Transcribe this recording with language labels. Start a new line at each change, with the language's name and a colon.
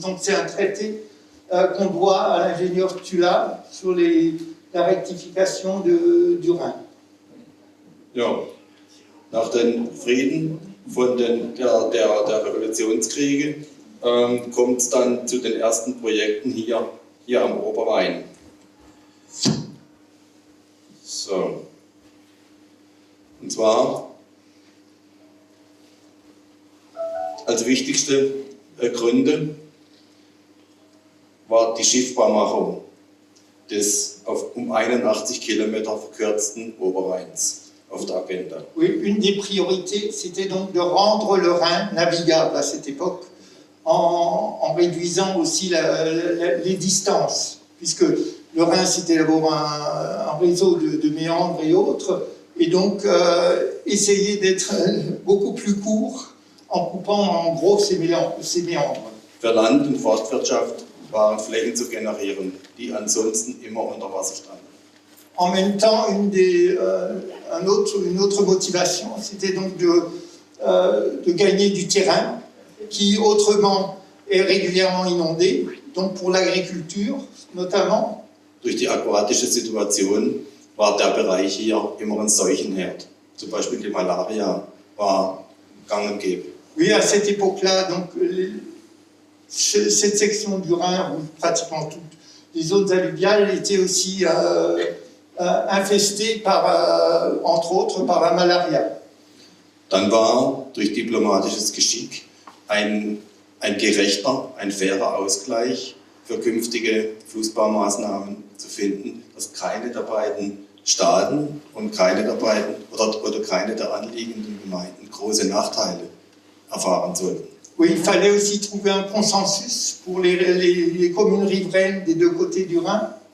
French: Donc c'est un traité qu'on doit à l'ingénieur Toula sur la rectification du Rhin.
German: Ja, nach den Frieden von der Revolutionskriege kommt es dann zu den ersten Projekten hier am Oberrhein. So. Und zwar als wichtigste Gründe war die Schiffbarmachung des um 81 Kilometer verkürzten Oberrheins auf der Agenda.
French: Oui, une des priorités, c'était donc de rendre le Rhin navigable à cette époque, en réduisant aussi les distances, puisque le Rhin, c'était d'abord un réseau de méandres et autres, et donc essayer d'être beaucoup plus court en coupant en gros ces méandres.
German: Für Land- und Forstwirtschaft waren Flächen zu generieren, die ansonsten immer unter Wasser standen.
French: En même temps, une autre motivation, c'était donc de gagner du terrain qui autrement est régulièrement inondé, donc pour l'agriculture notamment.
German: Durch die aquatische Situation war der Bereich hier immer ein Seuchenherd. Zum Beispiel die Malaria war gang und gäbe.
French: Oui, à cette époque-là, donc cette section du Rhin, ou pratiquement toutes les zones alluviales, étaient aussi infestées entre autres, par la malaria.
German: Dann war durch diplomatisches Geschick ein gerechter, ein fairer Ausgleich für künftige Fußballmaßnahmen zu finden, dass keine der beiden Staaten und keine der beiden oder keine der anliegenden Gemeinden große Nachteile erfahren sollten.
French: Oui, il fallait aussi trouver un consensus pour les communes riveraines des deux côtés du Rhin.